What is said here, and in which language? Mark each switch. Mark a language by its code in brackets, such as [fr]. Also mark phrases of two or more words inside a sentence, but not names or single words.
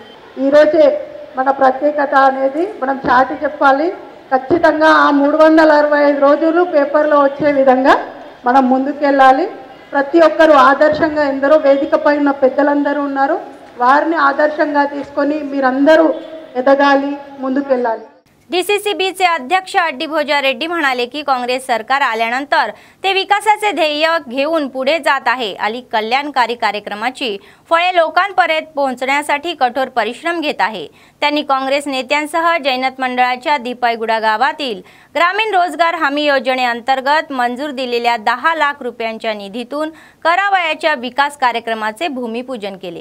[te] ఈరోజే మన ప్రత్యేకత అనేది మనం చాటి చెప్పాలి। ఖచ్చితంగా ఆ 365 రోజులు పేపర్లో వచ్చే విధంగా మనం ముందుకెళ్ళాలి। ప్రతి ఒక్కరు ఆదర్శంగా ఎందరో వేదికపై ఉన్న పెద్దలందరూ ఉన్నారు, వారిని ఆదర్శంగా తీసుకొని మీరందరూ ఎదగాలి, ముందుకెళ్ళాలి। [mr] डीसीसीबीचे अध्यक्ष अड्डीभोजा रेड्डी म्हणाले की काँग्रेस सरकार आल्यानंतर ते विकासाचे ध्येय घेऊन पुढे जात आहे आणि कल्याणकारी कार्यक्रमाची फळे लोकांपर्यंत पोहोचण्यासाठी कठोर परिश्रम घेत आहे। त्यांनी काँग्रेस नेत्यांसह जैनत मंडळाच्या दीपाईगुडा गावातील ग्रामीण रोजगार हमी योजनेअंतर्गत मंजूर दिलेल्या 10 लाख रुपयांच्या निधीतून करावयाच्या विकास कार्यक्रमाचे भूमिपूजन केले।